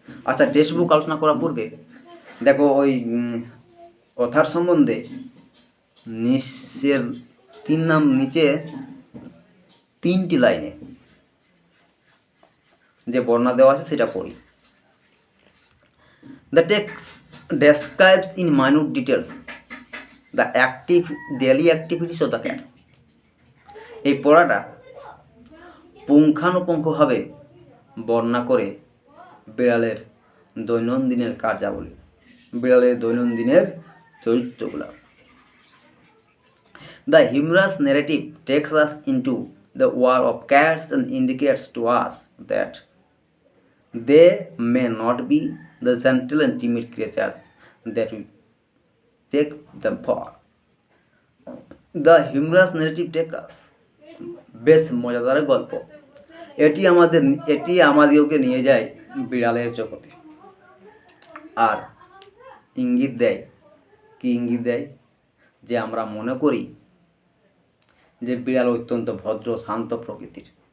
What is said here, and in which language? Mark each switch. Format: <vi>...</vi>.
<bn>আচ্ছা, text book আলোচনা করার পূর্বে দেখো ওই কথার সম্বন্ধে নিচের নিচে 3টি লাইনে যে বর্ণনা দেওয়া আছে সেটা পড়ি।</bn> <en>The text describes in minute details the daily activities of the cats.</en> <bn>এই পড়াটা পুঙ্খানুপুঙ্খভাবে বর্ণনা করে বিড়ালের দৈনন্দিনের কার্যাবলী, বিড়ালের দৈনন্দিনের চরিত্রগুলো।</bn> <en>The humorous narrative takes us into the world of cats and indicates to us that they may not be the gentle and timid creatures that we take them for. The humorous narrative takes us,</en> <bn>বেশ মজাদার গল্প, এটি আমাদেরকে নিয়ে যায় বিড়ালের জগতে আর ইঙ্গিত দেয় যে আমরা মনে করি যে বিড়াল অত্যন্ত ভদ্র, শান্ত প্রকৃতির,</bn>